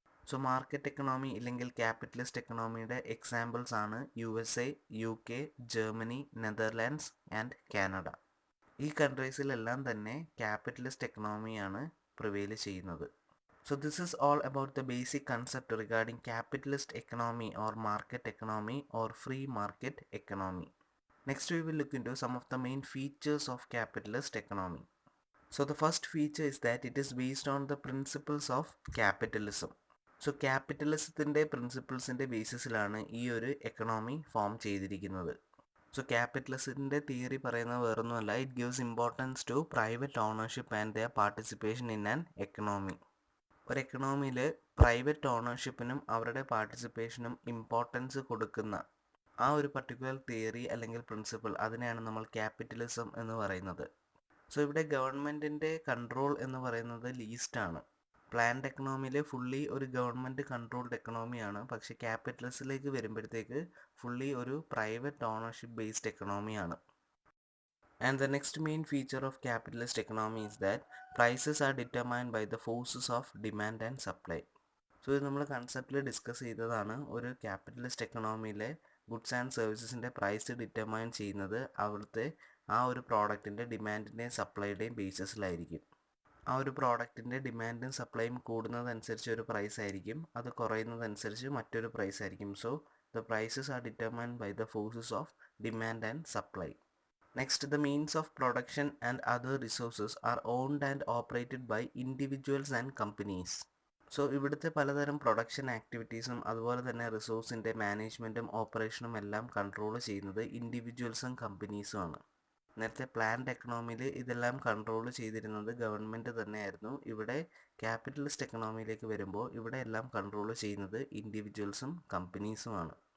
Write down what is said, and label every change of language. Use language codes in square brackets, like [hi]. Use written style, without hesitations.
[ml] So market economy ഇല്ലെങ്കിൽ capitalist എക്കണോമിയുടെ examples ആണ് USA, UK, Germany, Netherlands and Canada. ഈ കൺട്രീസിലെല്ലാം തന്നെ ക്യാപിറ്റലിസ്റ്റ് എക്കണോമിയാണ് പ്രിവെയിൽ ചെയ്യുന്നത്. [en] So this is all about the basic concept regarding capitalist economy or market economy or free market economy. Next we will look into some of the main features of capitalist economy. So the first feature is that it is based on the principles of capitalism. [ml] So ക്യാപിറ്റലിസത്തിൻ്റെ പ്രിൻസിപ്പിൾസിൻ്റെ ബേസിസിലാണ് ഈ ഒരു economy form ചെയ്തിരിക്കുന്നത്. So ക്യാപിറ്റലിസത്തിൻ്റെ theory പറയുന്നത് വേറൊന്നുമല്ല, [en] It gives importance to private ownership and their participation in an economy. [ml] ഒരു എക്കണോമിയിൽ private ഓണർഷിപ്പിനും അവരുടെ പാർട്ടിസിപ്പേഷനും importance കൊടുക്കുന്ന ആ ഒരു പർട്ടിക്കുലർ തിയറി അല്ലെങ്കിൽ പ്രിൻസിപ്പിൾ, അതിനെയാണ് നമ്മൾ ക്യാപിറ്റലിസം എന്ന് പറയുന്നത്. സോ ഇവിടെ ഗവൺമെൻറ്റിൻ്റെ കൺട്രോൾ എന്ന് പറയുന്നത് ലീസ്റ്റാണ്. പ്ലാൻഡ് എക്കണോമിയിൽ ഫുള്ളി ഒരു ഗവൺമെൻറ് കൺട്രോൾഡ് എക്കണോമിയാണ്. പക്ഷേ ക്യാപിറ്റലിസത്തിലേക്ക് വരുമ്പോഴത്തേക്ക് ഫുള്ളി ഒരു private ownership based എക്കണോമിയാണ്. [en] And the next main feature of capitalist economy is that prices are determined by the forces of demand and supply. [ml] So ഇത് നമ്മൾ കൺസെപ്റ്റിൽ ഡിസ്കസ് ചെയ്തതാണ്. ഒരു capitalist എക്കണോമിയിലെ goods and സർവീസസിൻ്റെ price determine ചെയ്യുന്നത് അവിടുത്തെ ആ ഒരു പ്രോഡക്റ്റിൻ്റെ ഡിമാൻഡിൻ്റെയും സപ്ലൈയുടെയും ബേസിസിലായിരിക്കും. ആ ഒരു പ്രോഡക്റ്റിൻ്റെ ഡിമാൻഡും സപ്ലൈയും കൂടുന്നതനുസരിച്ച് ഒരു പ്രൈസ് ആയിരിക്കും, അത് കുറയുന്നതനുസരിച്ച് മറ്റൊരു പ്രൈസ് ആയിരിക്കും. [en] So the prices are determined by the forces of demand and supply. Next, the means of production and other resources are owned and operated by individuals and companies. [ml] So ഇവിടുത്തെ പലതരം production ആക്ടിവിറ്റീസും അതുപോലെ തന്നെ റിസോഴ്സിൻ്റെ മാനേജ്മെൻറ്റും ഓപ്പറേഷനും എല്ലാം control ചെയ്യുന്നത് ഇൻഡിവിജ്വൽസും കമ്പനീസും ആണ്. നേരത്തെ planned എക്കണോമിയിൽ ഇതെല്ലാം കൺട്രോൾ ചെയ്തിരുന്നത് ഗവൺമെൻറ് തന്നെയായിരുന്നു. ഇവിടെ ക്യാപിറ്റലിസ്റ്റ് എക്കണോമിയിലേക്ക് വരുമ്പോൾ ഇവിടെ എല്ലാം കൺട്രോൾ ചെയ്യുന്നത് ഇൻഡിവിജ്വൽസും കമ്പനീസുമാണ്.